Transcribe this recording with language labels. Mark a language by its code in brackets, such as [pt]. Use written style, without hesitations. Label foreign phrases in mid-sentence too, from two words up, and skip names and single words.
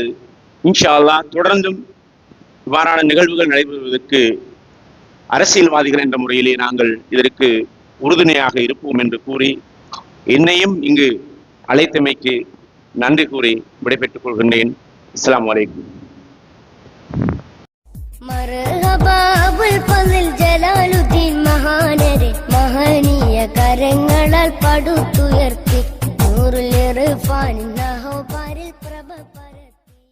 [ar] إن شاء الله [ta] தொடர்ந்தும் இவ்வாறான நிகழ்வுகள் நடைபெறுவதற்கு அரசியல்வாதிகள் என்ற முறையிலே நாங்கள் இதற்கு உறுதுணையாக இருப்போம் என்று கூறி என்னையும் இங்கு அழைத்தமைக்கு நன்றி கூறி விடைபெற்றுக் கொள்கின்றேன். [ar] السلام عليكم. [ml] മർഹബാബുൽ ഫളിൽ ജലാലുദ്ദീൻ മഹാനരെ മഹനീയ കരങ്ങളാൽ പടുത്തുയർത്തി നൂറുൽ ഇർഫാൻ നഹോപാരിൽ പ്രഭ പരത്തി.